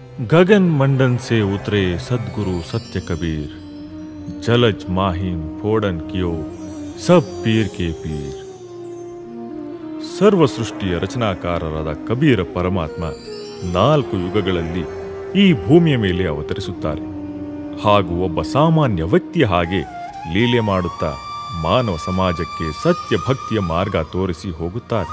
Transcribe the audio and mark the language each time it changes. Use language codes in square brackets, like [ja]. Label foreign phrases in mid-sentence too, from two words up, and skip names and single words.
[hi] गगन मंडन से उतरे सद्गुरु सत्य कबीर, जलज माहिम फोड़न कियो सब पीर के पीर. [kn] ಸರ್ವ ಸೃಷ್ಟಿಯ ರಚನಾಕಾರರಾದ ಕಬೀರ ಪರಮಾತ್ಮ 4 ಯುಗಗಳಲ್ಲಿ ಈ ಭೂಮಿಯ ಮೇಲೆ ಅವತರಿಸುತ್ತಾರೆ ಹಾಗೂ ಒಬ್ಬ ಸಾಮಾನ್ಯ ವ್ಯಕ್ತಿಯ ಹಾಗೆ ಲೀಲೆ ಮಾಡುತ್ತಾ ಮಾನವ ಸಮಾಜಕ್ಕೆ ಸತ್ಯ ಭಕ್ತಿಯ ಮಾರ್ಗ ತೋರಿಸಿ ಹೋಗುತ್ತಾರೆ.